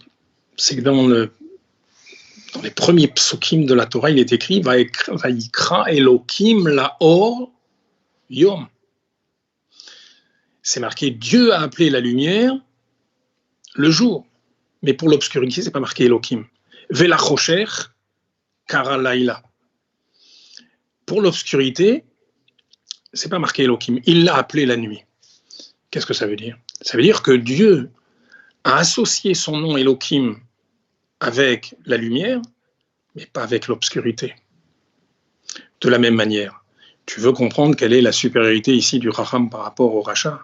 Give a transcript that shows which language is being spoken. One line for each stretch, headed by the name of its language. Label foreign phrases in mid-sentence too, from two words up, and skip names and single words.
French: C'est que dans les premiers psukim de la Torah, il est écrit
Hebrew: ויקרא אלהים לאור יום.
French: C'est marqué Dieu a appelé la lumière le jour. Mais pour l'obscurité, c'est pas marqué Elokim.
Hebrew: ולחושך קרא לילה.
French: Pour l'obscurité, c'est pas marqué Elokim. Il l'a appelé la nuit. Qu'est-ce que ça veut dire? Ça veut dire que Dieu a associé son nom Elokim avec la lumière, mais pas avec l'obscurité. De la même manière, tu veux comprendre quelle est la supériorité ici du Chacham par rapport au Racha?